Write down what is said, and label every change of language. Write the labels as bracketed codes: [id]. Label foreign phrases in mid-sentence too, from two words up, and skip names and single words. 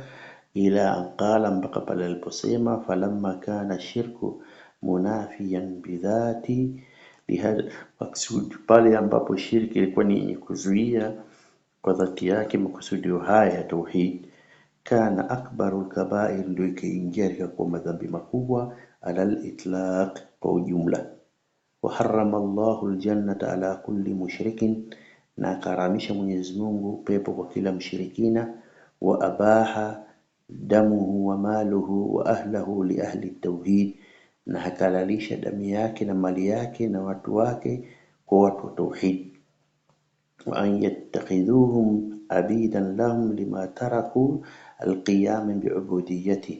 [ar] إلى أن قال, [sw] mpaka pale aliposema, [ar] فلما كان الشرك منافيا بذاته لهذا المقصود, [sw] pale ambapo shirki ilikuwa ni kuzuia kwa dhati yake makusudio haya ya tauhid, [ar] كان أكبر الكبائر, [sw] ndio ikaingia kwa madhambi makubwa, [ar] على الإطلاق, [sw] kwa ujumla. [ar] وحرم الله الجنة على كل مشرك، [sw] na akaramisha Mwenyezi Mungu pepo kwa kila mshirikina. [ar] وأباح دمه وماله وأهله لأهل التوحيد, [sw] na hakalalisha damu yake na mali yake na watu wake kwa watu wa tauhid. [ar] وأن يتخذهم عبيدا لهم لما تركوا القيام بالعبودية,